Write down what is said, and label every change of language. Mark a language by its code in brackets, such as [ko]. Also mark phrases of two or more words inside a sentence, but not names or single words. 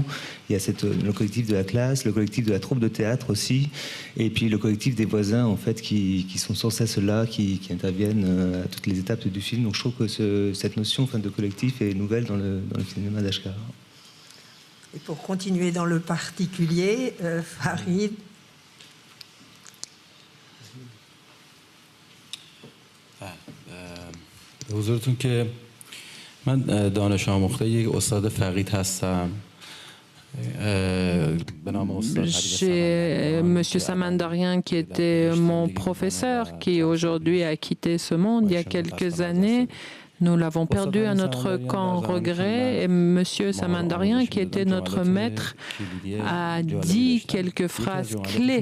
[fr] Il y a le collectif de la classe, le collectif de la troupe de théâtre aussi, et puis le collectif des voisins en fait qui sont sans cesse là, qui interviennent à toutes les étapes du film. Donc je trouve que cette notion de collectif est nouvelle dans le cinéma d'Ashkar. Et pour continuer dans le particulier, Farid. [fa] حضورتون که من دانش آموخته یک استاد فقید هستم. [fr] J'ai M. Samandarian qui était mon professeur, qui aujourd'hui a quitté ce monde il y a quelques années. Nous l'avons perdu à notre camp regret et M. Samandarian, qui était notre maître, a dit quelques phrases clés.